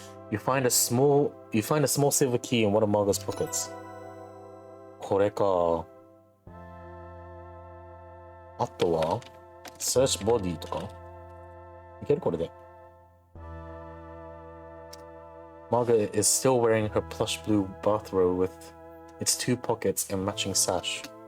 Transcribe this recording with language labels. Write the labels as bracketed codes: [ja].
[en] You find a small silver key in one of Margot's pockets. [ja] これか。あとは [en] Search body [ja] とかいけるこれで。 [en] Margaret is still wearing her plush blue bathrobe with its 2 pockets and matching sash.